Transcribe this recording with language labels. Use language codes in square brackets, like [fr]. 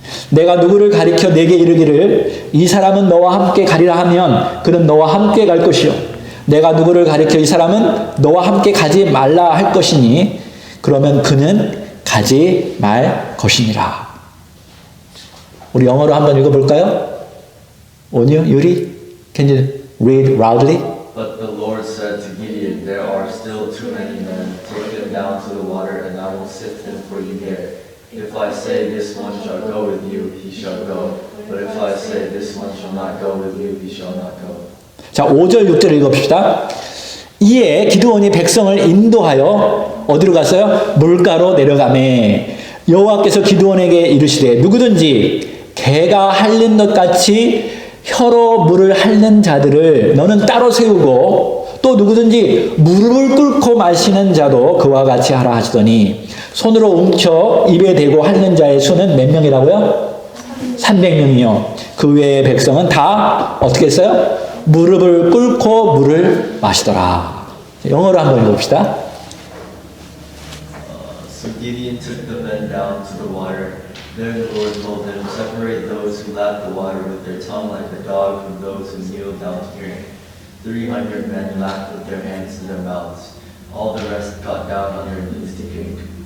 [ko] 내가 누구를 가리켜 내게 이르기를 이 사람은 너와 함께 가리라 하면 그는 너와 함께 갈 것이요, 내가 누구를 가리켜 이 사람은 너와 함께 가지 말라 할 것이니 그러면 그는 가지 말 것이니라. 우리 영어로 한번 읽어볼까요? [en] 온유, 유리, can you read loudly? But the Lord said to Gideon, there are still too many men. Take them down to the water, and I will sift them for you there. If I say this one shall go with you, he shall go. But if I say this one shall not go with you, he shall not go. [ko] 자, 5절, 6절 읽어봅시다. 이에 기드온이 백성을 인도하여 어디로 갔어요? 물가로 내려가매 여호와께서 기드온에게 이르시되 누구든지 개가 핥는 것 같이 혀로 물을 핥는 자들을 너는 따로 세우고 또 누구든지 무릎을 꿇고 마시는 자도 그와 같이 하라 하시더니 손으로 움켜 입에 대고 핥는 자의 수는 몇 명이라고요? 300명이요. 그 외의 백성은 다 어떻게 했어요? 무릎을 꿇고 물을 마시더라. 영어로 한번 읽어봅시다. [en] So Gideon took the men down to the water. There the Lord told him, separate those who lap the water with their tongue like a dog from those who kneel down to drink. 300 men lapped with their hands to their mouths. All the rest got down on their knees to drink.